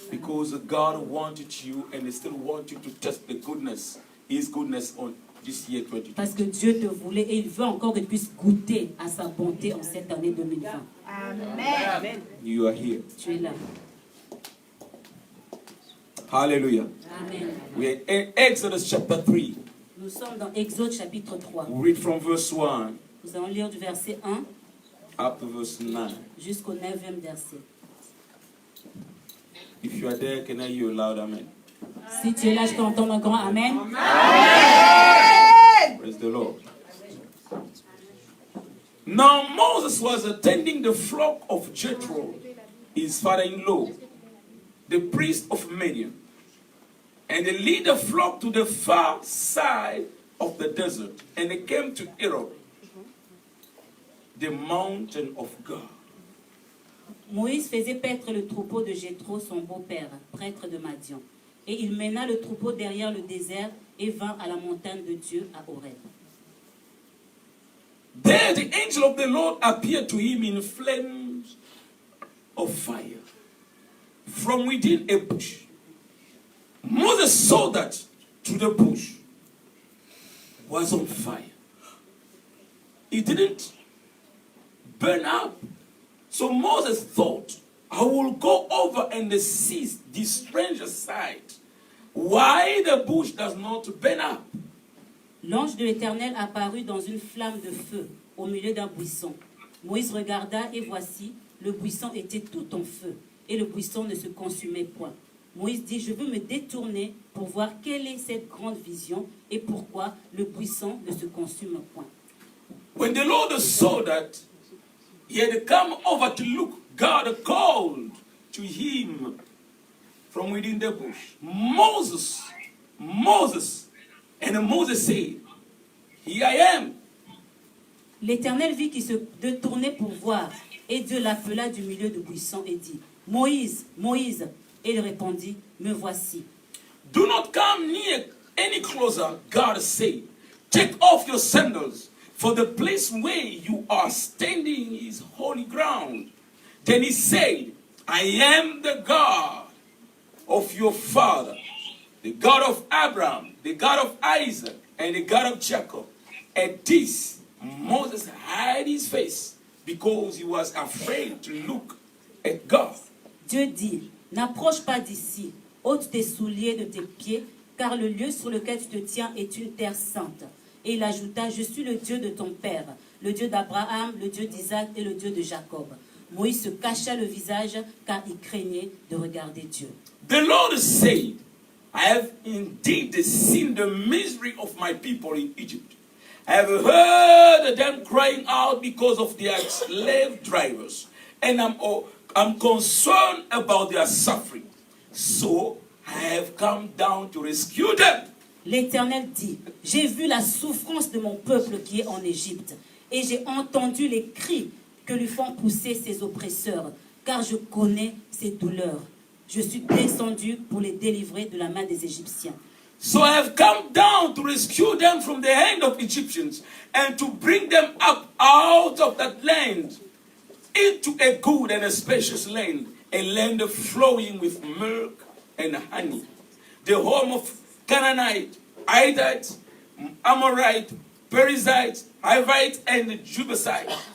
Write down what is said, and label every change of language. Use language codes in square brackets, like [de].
[en] because God wanted you and He still wants you to test the goodness, His goodness on this year 2020. [fr] Parce que Dieu te voulait et il veut encore que tu puisses goûter à sa bonté en cette année 2020. [en] Amen. You are here. [fr] Tu es là. [en] Hallelujah. Amen. We are in Exodus chapter 3. [fr] Nous sommes dans Exode chapitre 3. [en] We read from verse 1 [fr] Nous allons lire du verset 1 [en] up to verse 9. [fr] jusqu'au 9e verset. [en] If you are there, can I hear you loud? Amen. [fr] Si tu es là, je peux entendre un grand Amen. [en] Praise the Lord. Now Moses was attending the flock of Jethro, his father-in-law, the priest of Midian. And they lead the flock to the far side of the desert. And they came to Horeb, the mountain of God. [fr] Moïse faisait paître le troupeau de Jéthro, son beau-père, prêtre de Madian. Et il mena le troupeau derrière le désert et vint à la montagne de Dieu à Horeb. [en] There the angel of the Lord appeared to him in flames of fire from within a bush. Moses saw that the bush was on fire. It didn't burn up. So Moses thought, I will go over and see this strange sight. Why the bush does not burn up? [fr] L'ange de l'Éternel apparut dans une flamme de feu au milieu d'un buisson. Moïse regarda et voici, le buisson était tout en feu et le buisson ne se consumait point. Moïse dit, je veux me détourner pour voir quelle est cette grande vision et pourquoi le buisson ne se consume point. [en] When the Lord saw that he had come over to look, God called to him from within the bush, Moses, Moses. And Moses said, here I am. [fr] L'Éternel vit qu'il se détournait pour voir et Dieu l'appela du milieu du buisson et dit, Moïse, Moïse. Et il répondit, me voici. [en] Do not come near any closer, God said. Take off your sandals, for the place where you are standing is holy ground. Then he said, I am the God of your father, the God of Abraham, the God of Isaac, and the God of Jacob. At this, Moses hid his face because he was afraid to look at God. [fr] Dieu dit, n'approche pas d'ici, ôte tes souliers de tes pieds, car le lieu sur lequel tu te tiens est une terre sainte. Et il ajouta, je suis le Dieu de ton père, le Dieu d'Abraham, le Dieu d'Isaac et le Dieu de Jacob. Moïse se cacha le visage, car il craignait de regarder Dieu. [en] The Lord said, I have indeed seen the misery of my people in Egypt. I have heard them crying out because of their slave drivers, and I'm concerned about their suffering. So I have come down to rescue them. [fr] L'Éternel dit, j'ai vu la souffrance de mon peuple qui est en Égypte, et j'ai entendu les cris que lui font pousser ses oppresseurs, car je connais ses douleurs. Je suis descendu pour les délivrer de la main des Égyptiens. [en] So I have come down to rescue them from the hand of Egyptians and to bring them up out of that land into a good and a spacious land, a land flowing with milk and honey, the home of Canaanite, Hittite, Amorite, Perizzite, Hivite, and Jebusite.